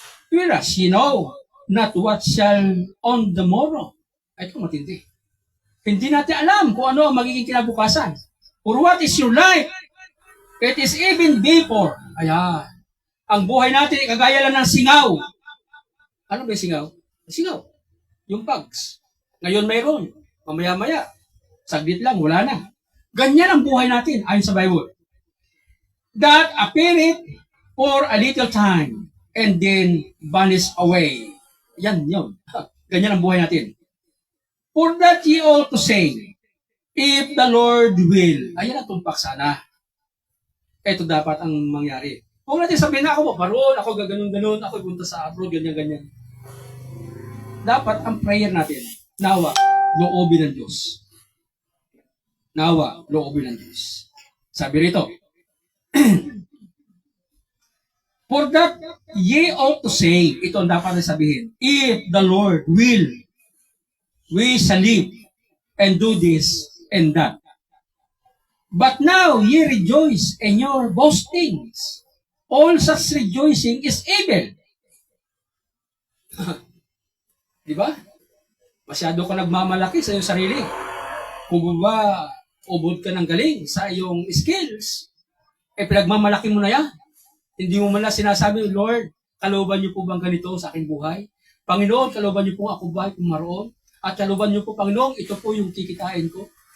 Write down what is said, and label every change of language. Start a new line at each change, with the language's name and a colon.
English: Whereas you know not what shall on the morrow.
Filipino: Ito matindi. Hindi natin alam kung ano ang magiging kinabukasan.
English: For what is your life? It is even before.
Filipino: Ayan. Ang buhay natin ay kagaya lang ng singaw. Ano ba yung singaw? Singaw. Yung bugs. Ngayon mayroon. Mamaya-maya. Saglit lang, wala na. Ganyan ang buhay natin ayon sa Bible.
English: That appeareth for a little time and then vanish away.
Filipino: Yan, yun. Ganyan ang buhay natin.
English: For that ye ought to say, if the Lord will.
Filipino: Ayan ang tumpak sana. Ito dapat ang mangyari. Huwag natin sabihin na ako, paron, ako gaganon-ganon, ako punta sa abroad, ganyan-ganyan. Dapat ang prayer natin, nawa, loobin ng Diyos. Nawa, loobin ng Diyos. Sabi rito,
English: for that ye ought to say,
Filipino: ito ang dapat na sabihin,
English: if the Lord will, we shall live and do this and that. But now ye rejoice in your boastings. All such rejoicing is evil.
Filipino: Di ba? Masyado ka nagmamalaki sa iyong sarili. Kung ba, ubod ka ng galing sa iyong skills, pinagmamalaki mo na yan. Hindi mo man lang sinasabi, Lord, kalooban niyo po bang ganito sa aking buhay? Panginoon, kalooban niyo po ako buhay kung maroon? At kalooban niyo po, Panginoon, ito po yung kikitain ko.